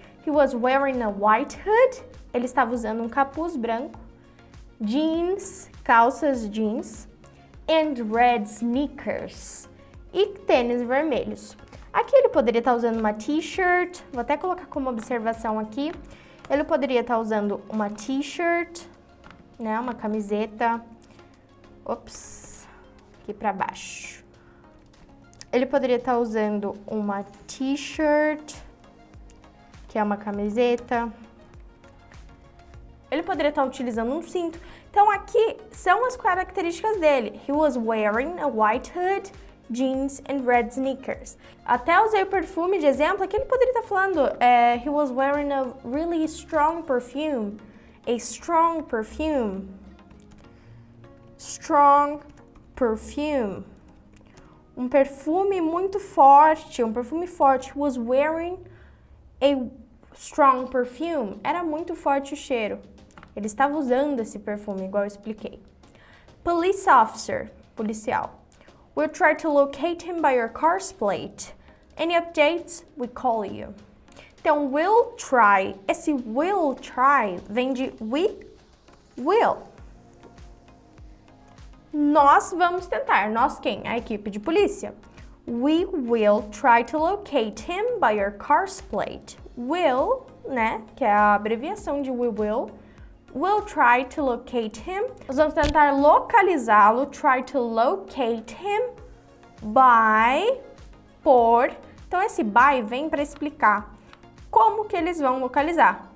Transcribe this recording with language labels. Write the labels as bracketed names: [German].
[English] He was wearing a white hood. [Portuguese] Ele estava usando um capuz branco. Jeans, calças jeans. [English] And red sneakers. [Portuguese] E tênis vermelhos. Aqui ele poderia estar usando uma t-shirt. Vou até colocar como observação aqui. Ele poderia estar usando uma t-shirt, né? Uma camiseta. Ops. Aqui para baixo. Ele poderia estar usando uma t-shirt, que é uma camiseta. Ele poderia estar utilizando um cinto. Então, aqui são as características dele. He was wearing a white hood, jeans and red sneakers. Até usei o perfume de exemplo. Aqui ele poderia estar falando [English] he was wearing a really strong perfume. A strong perfume. Strong perfume. [Portuguese] Um perfume muito forte, um perfume forte. [English] Was wearing a strong perfume. [Portuguese] Era muito forte o cheiro. Ele estava usando esse perfume, igual eu expliquei. [English] Police officer, policial. We'll try to locate him by your car's plate. Any updates? We call you. Então, will try. [Portuguese] Esse will try vem de we will. Nós vamos tentar. Nós quem? A equipe de polícia. [English] We will try to locate him by your car's plate. [Portuguese] Will, né, que é a abreviação de we will. [English] We'll try to locate him. [Portuguese] Nós vamos tentar localizá-lo. [English] Try to locate him by, por. [Portuguese] Então, esse by vem para explicar como que eles vão localizar.